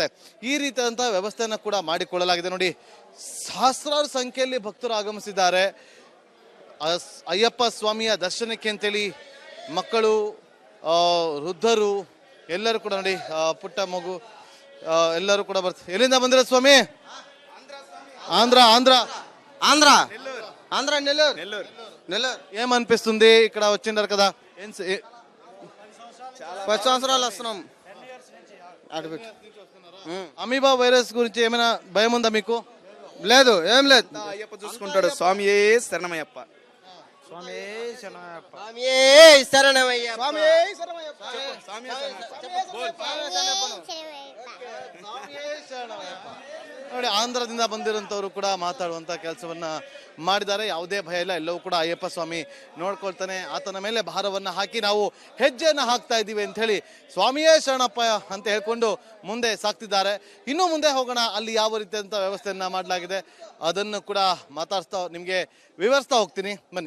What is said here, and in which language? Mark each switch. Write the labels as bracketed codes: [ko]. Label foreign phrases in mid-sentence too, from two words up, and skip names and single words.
[kn] ಈ ರೀತಿಯಾದಂಥ ವ್ಯವಸ್ಥೆಯನ್ನು ಕೂಡ ಮಾಡಿಕೊಳ್ಳಲಾಗಿದೆ. ನೋಡಿ, ಸಹಸ್ರಾರು ಸಂಖ್ಯೆಯಲ್ಲಿ ಭಕ್ತರು ಆಗಮಿಸಿದ್ದಾರೆ ಅಯ್ಯಪ್ಪ ಸ್ವಾಮಿಯ ದರ್ಶನಕ್ಕೆ ಅಂತೇಳಿ. ಮಕ್ಕಳು, ವೃದ್ಧರು ಎಲ್ಲರೂ ಕೂಡ ನೋಡಿ, ಪುಟ್ಟ ಮಗು ಎಲ್ಲರೂ ಕೂಡ ಬರ್ತಾರೆ. ಎಲ್ಲಿಂದ ಬಂದಿರ ಸ್ವಾಮಿ? [te] ఆంధ్ర ఆంధ్ర ఆంధ్ర ఆంధ్ర నెల్లూరు నెల్లూరు నెల్లూరు. ఏమనిపిస్తుంది ఇక్కడ వచ్చిండారు కదా? 10 సంవత్సరాలు వస్తున్నాం. అమీబా వైరస్ గురించి ఏమైనా భయం ఉందా మీకు? లేదు, ఏం లేదు. అయ్యప్ప చూసుకుంటాడు. స్వామి శరణమయ్యప్ప, స్వామి శరణమయ్యప్ప, స్వామి శరణమయ్యప్ప, స్వామి శరణమయ్యప్ప. [kn] ನೋಡಿ, ಆಂಧ್ರದಿಂದ ಬಂದಿರೋಂಥವ್ರು ಕೂಡ ಮಾತಾಡುವಂಥ ಕೆಲಸವನ್ನ ಮಾಡಿದ್ದಾರೆ. ಯಾವುದೇ ಭಯ ಇಲ್ಲ, ಎಲ್ಲವೂ ಕೂಡ ಅಯ್ಯಪ್ಪ ಸ್ವಾಮಿ ನೋಡ್ಕೊಳ್ತಾನೆ. ಆತನ ಮೇಲೆ ಭಾರವನ್ನು ಹಾಕಿ ನಾವು ಹೆಜ್ಜೆಯನ್ನು ಹಾಕ್ತಾ ಇದ್ದೀವಿ ಅಂತ ಹೇಳಿ ಸ್ವಾಮಿಯೇ ಶರಣಪ್ಪ ಅಂತ ಹೇಳ್ಕೊಂಡು ಮುಂದೆ ಸಾಕ್ತಿದ್ದಾರೆ. ಇನ್ನೂ ಮುಂದೆ ಹೋಗೋಣ, ಅಲ್ಲಿ ಯಾವ ರೀತಿಯಂಥ ವ್ಯವಸ್ಥೆಯನ್ನ ಮಾಡಲಾಗಿದೆ ಅದನ್ನು ಕೂಡ ಮಾತಾಡ್ಸ್ತಾ ನಿಮಗೆ ವಿವರಿಸ್ತಾ ಹೋಗ್ತೀನಿ ಬನ್ನಿ.